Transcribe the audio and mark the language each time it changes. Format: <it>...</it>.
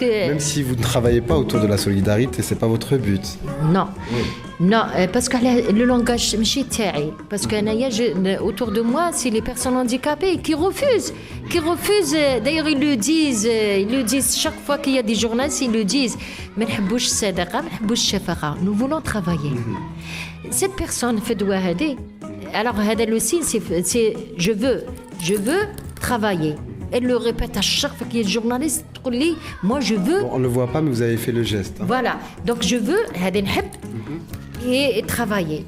<fr>Même si vous ne travaillez pas autour de la solidarité, c'est pas votre but. Non. Oui. Non, parce que le langage</fr> <ar>ماشي تاعي.</ar> <fr>Parce que autour de moi, c'est les personnes handicapées qui refusent. D'ailleurs, ils le disent chaque fois qu'il y a des journalistes, ils le disent.</fr> <ar>ما نحبوش الصداقة, ما نحبوش الشفقة.</ar> <fr>Nous voulons travailler. Cette personne fait doigt</fr> <ar>هذه.</ar> <fr>Alors,</fr> <ar>هذا</ar> <fr>le signe, c'est je veux travailler. Elle le répète à chaque fois qu'il y a un journaliste. Moi, je veux. Bon, on ne le voit pas, mais vous avez fait le geste. Hein. Voilà. Donc, je veux. Et travailler.</fr>